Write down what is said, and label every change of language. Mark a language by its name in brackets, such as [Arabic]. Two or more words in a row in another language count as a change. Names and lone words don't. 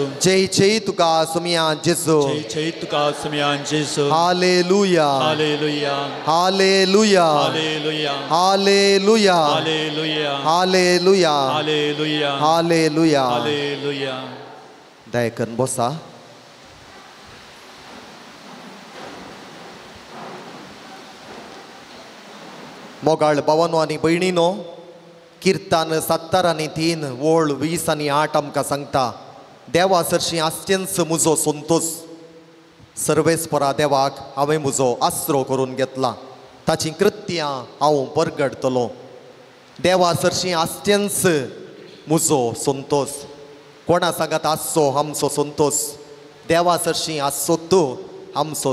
[Konkani] Jai Jai tuka sumian Jesu. Jai Jai tuka sumian Jesu. Hallelujah. Hallelujah. Hallelujah. Hallelujah. Hallelujah. Hallelujah. Hallelujah. Hallelujah. Hallelujah. Hallelujah. Dayakan bosa. मोगाळ भावानो आनी भयणीनो किर्तान 70 आनी 3 ओळ 20 आनी 8 आमकां सांगता देवा सरशी आस्त्यंस मुजो संतोष सर्वेस्परा देवाक हांवें म्हजो आसरो करून घेतला ताची कृत्यां हांव परगडतलो देवा सरशी आस्त्यंस मुजो संतोष कोणा सांगात आसचो आमचो संतोष देवा सरशी आसचो तूं आमचो